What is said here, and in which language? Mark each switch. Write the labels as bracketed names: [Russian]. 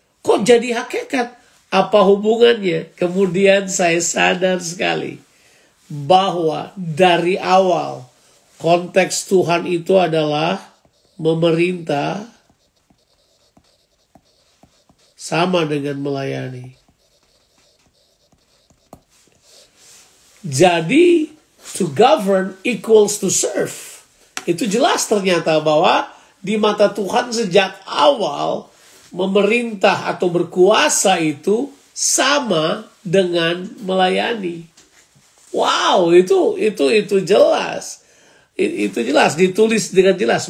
[Indonesian] Kok jadi hakikat? Apa hubungannya? Kemudian saya sadar sekali bahwa dari awal konteks Tuhan itu adalah memerintah sama dengan melayani. [English] Jadi to govern equals to serve. [Indonesian] Itu jelas ternyata bahwa di mata Tuhan sejak awal memerintah atau berkuasa itu sama dengan melayani. Wow, itu jelas. Itu jelas, ditulis dengan jelas.